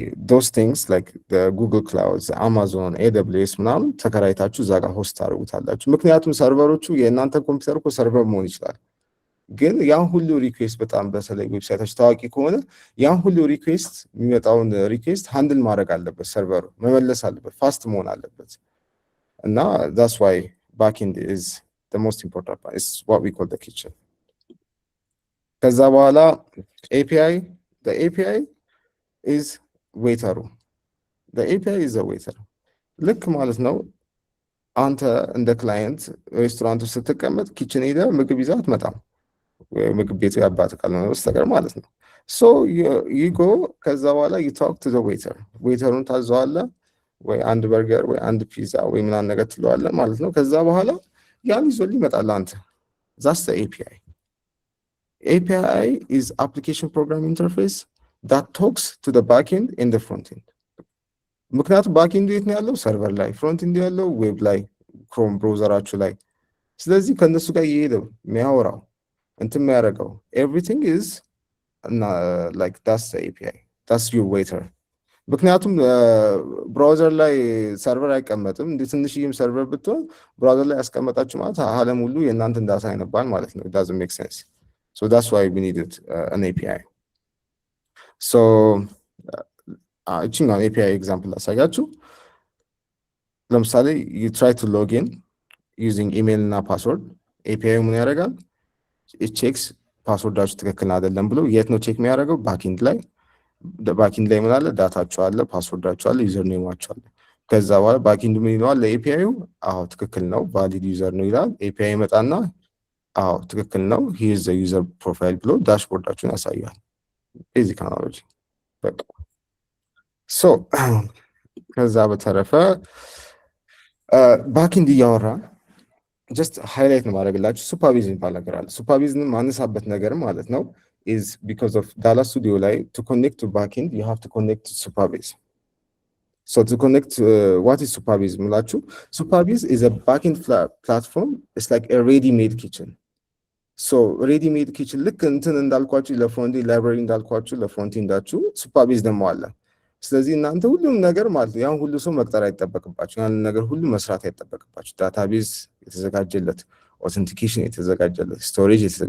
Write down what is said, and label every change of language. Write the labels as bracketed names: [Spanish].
[English] those things like the Google Clouds Amazon AWS [Amharic] ምናምን ተከራይታችሁ እዛ ጋር ሆስት ታደርጉታላችሁ። ምክንያቱም ሰርቨሮቹ የእናንተ ኮምፒውተር እኮ ሰርቨር መሆን ይችላል ግን ያን ሁሉ ሪኩዌስት በጣም በተለይ ዌብሳይቶች ታዋቂ ከሆነ ያን ሁሉ ሪኩዌስት የሚመጣውን ሪኩዌስት ሃንድል ማድረግ አለበት፣ ሰርቨሩ መመለስ አለበት፣ ፋስት መሆን አለበት እና [English] that's why backend is the most important part. It's what we call the kitchen. [Amharic] ከዛ በኋላ [English] API the API is waiter. the API is a waiter. [Amharic] ልክ ማለት ነው አንተ እንደ ክላይንት ሬስቶራንት ውስጥ ስትቀመጥ ኪችን ሄደህ ምግብ ይዘህ አትመጣም ምግብ ቤቱ ያባት ካልሆነ በስተቀር ማለት ነው። [English] so you go [Amharic] ከዛ በኋላ [English] you talk to the waiter [Amharic] ዌይተሩን ታዘዋለህ ወይ አንድ በርገር ወይ አንድ ፒዛ ወይ ምናምን ነገር ትለዋለህ ማለት ነው። ከዛ በኋላ ያን ይዞልህ ይመጣል አንተ [English] that's the API. API is application program interface that talks to the backend and the frontend. [Amharic] ምክንያቱም ባክኤንዱ የት ነው ያለው? ሰርቨር ላይ። ፍሮንትኤንዱ ያለው ዌብ ላይ ክሮም ብራውዘራችሁ ላይ። ስለዚህ ከነሱ ጋር እየሄደው የሚያወራው እንትን የሚያደርገው [English] everything is like that's the API. that's your waiter. [Amharic] ምክንያቱም ብራውዘር ላይ ሰርቨር አይቀመጥም። እንደ ትንሽዬም ሰርቨር ብትሆን ብራውዘር ላይ ያስቀመጣችሁ ማለት ዓለም ሁሉ የእናንተን ዳታ ያነባል ማለት ነው። [English] it doesn't make sense. so that's why we needed an API. so [Amharic] እቺን API ኤግዛምፕል አሳያችሁ። ለምሳሌ [English] you try to log in using email [Amharic] እና ፓስወርድ API ምን ያደርጋል? [English] it checks [Amharic] ፓስወርዳችሁ ትክክል አይደለም ብሎ የት ነው ቼክ የሚያደርገው? ባክኤንድ ላይ። ባክኤንድ ላይ ምን አለ? ዳታችሁ አለ፣ ፓስወርዳችሁ አለ፣ ዩዘር ኔማችሁ አለ። ከዛ በኋላ ባክኤንድ ምን ይለዋል? ለኤፒአይው አዎ ትክክል ነው ቫሊድ ዩዘር ነው ይላል። ኤፒአይ ይመጣና አዎ ትክክል ነው [English] here is the user profile [Amharic] ብሎ ዳሽቦርዳችሁን ያሳያል። ቤዚክ አናሎጂ በቃ so ከዛ በተረፈ ባክኤንድ እያወራ [English] just highlight [Amharic] ነው ማድረግላችሁ ሱፐርቪዥን የሚባል ነገር አለ። ሱፐርቪዥን ማነሳበት ነገር ማለት ነው [English] is because of Dallas Studio [Amharic] ላይ [English] to connect to backend you have to connect to Superbase. so to connect what is Superbase [Amharic] ምላችሁ? [English] Superbase is a backend platform. it's like a ready-made kitchen. [Amharic] so ready-made kitchen ልክ እንትን እንዳልኳችሁ ለፍሮንት ላይብራሪ እንዳልኳችሁ ለፍሮንት እንዳችሁ Superbase ደግሞ አለ። ስለዚህ እናንተ ሁሉም ነገር ማለት ነው ያን ሁሉ ሰው መቅጠር አይጠበቅባችሁ፣ ያን ነገር ሁሉ መስራት አይጠበቅባችሁ። ዳታቤዝ የተዘጋጀለት፣ ኦተንቲኬሽን የተዘጋጀለት፣ ስቶሬጅ